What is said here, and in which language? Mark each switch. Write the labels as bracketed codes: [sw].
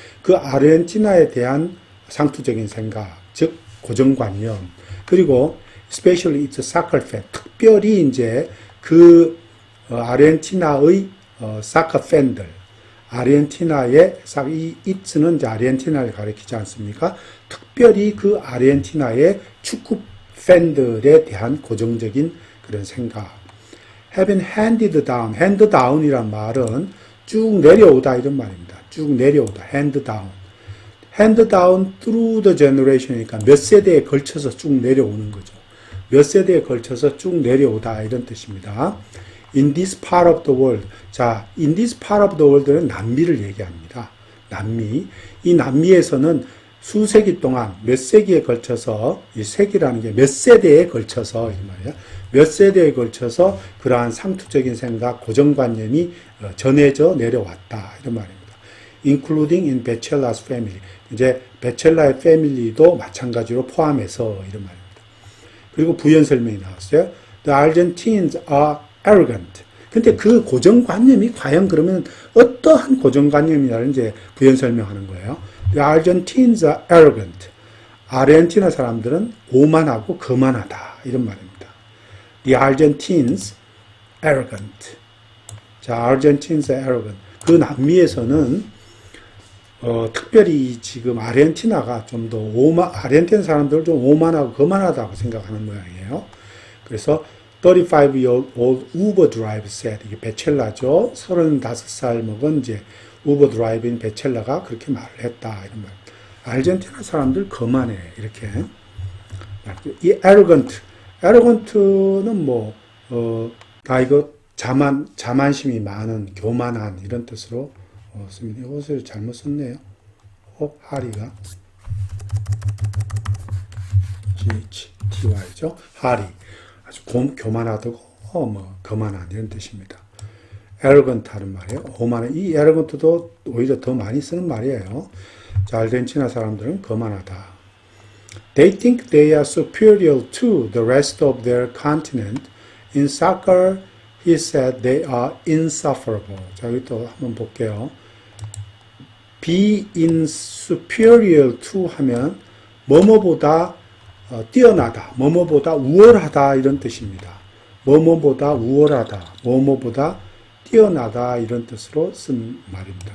[ko] 그 아르헨티나에 대한 상투적인 생각, 즉 고정관념. 그리고 [en] especially it's a soccer fan. [ko] 특별히 이제 아르헨티나의 사커 팬들, 아르헨티나의 이 it는 이제 아르헨티나를 가리키지 않습니까? 특별히 그 아르헨티나의 축구 팬들에 대한 고정적인 그런 생각. [en] having handed down, hand down [ko] 이란 말은 쭉 내려오다 이런 말입니다. 쭉 내려오다, [en] hand down. hand down through the generation [ko] 이니까 몇 세대에 걸쳐서 쭉 내려오는 거죠. 몇 세대에 걸쳐서 쭉 내려오다 이런 뜻입니다. [en] In this part of the world. [ko] 자, [en] in this part of the world는 [ko] 남미를 얘기합니다. 남미. 이 남미에서는 수세기 동안 몇 세기에 걸쳐서, 이 세기라는 게 몇 세대에 걸쳐서, 이 말이야. 몇 세대에 걸쳐서 그러한 상투적인 생각, 고정관념이 전해져 내려왔다. 이런 말입니다. [en] Including in Bechella's family. [ko] 이제 베첼라의 패밀리도 마찬가지로 포함해서 이런 말입니다. 그리고 부연 설명이 나왔어요. [en] The Argentines are arrogant. [ko] 근데 그 고정관념이 과연 그러면 어떠한 고정관념이냐는 이제 부연 설명하는 거예요. [en] The Argentines are arrogant. [ko] 아르헨티나 사람들은 오만하고 거만하다. 이런 말입니다. [en] The Argentines arrogant. 자, Argentines are arrogant. [ko] 그 남미에서는 특별히 지금 아르헨티나가 좀 더 아르헨티나 사람들을 좀 오만하고 거만하다고 생각하는 모양이에요. 그래서 [en] 35-year-old Uber driver said, [ko] 이게 베첼라죠. 35살 먹은 이제 우버 드라이브인 베첼라가 그렇게 말을 했다. 이런 말. 아르헨티나 사람들 거만해. 이렇게. 이 arrogant는 뭐, 다 이거 자만심이 많은, 교만한 이런 뜻으로 씁니다. 이것을 잘못 썼네요. 하리가. GHTY죠. 하리. 아주 교만하다고, 거만한 이런 뜻입니다. arrogant 하는 말이에요. 오만한. 이 arrogant도 오히려 더 많이 쓰는 말이에요. 자, 아르헨티나 사람들은 거만하다. [en] They think they are superior to the rest of their continent. In soccer, he said they are insufferable. [ko] 자, 여기 또 한번 볼게요. [en] be in superior to [ko] 하면 뭐뭐보다 뛰어나다, 뭐뭐보다 우월하다 이런 뜻입니다. 뭐뭐보다 우월하다, 뭐뭐보다 뛰어나다 이런 뜻으로 쓴 말입니다.